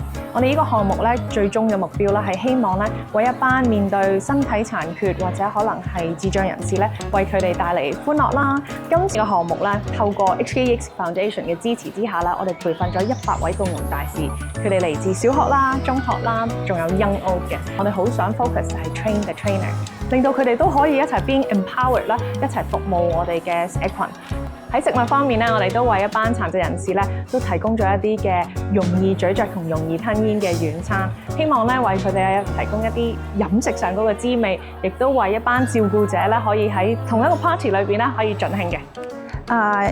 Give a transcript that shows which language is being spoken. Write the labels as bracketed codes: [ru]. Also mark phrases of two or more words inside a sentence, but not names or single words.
[yue] 我哋呢個項目咧，最終嘅目標咧係希望咧為一班面對身體殘缺或者可能係智障人士咧，為佢哋帶嚟歡樂啦。今次嘅項目咧，透過 HKEX Foundation 嘅支持之下啦，我哋培訓咗100位共融大使，佢哋嚟自小學啦、中學啦，仲有 [en] Young Old [yue] 嘅。我哋好想 focus 係 [en] train the trainer， [yue] 令到佢哋都可以一齊 [en] being empowered [yue] 啦，一齊服務我哋嘅社群。喺食物方面咧，我哋都為一班殘疾人士咧，都提供咗一啲嘅容易咀嚼同容易吞嚥嘅軟餐，希望咧為佢哋提供一啲飲食上嗰個滋味，亦都為一班照顧者咧可以喺同一個 party 裏邊咧可以盡興嘅。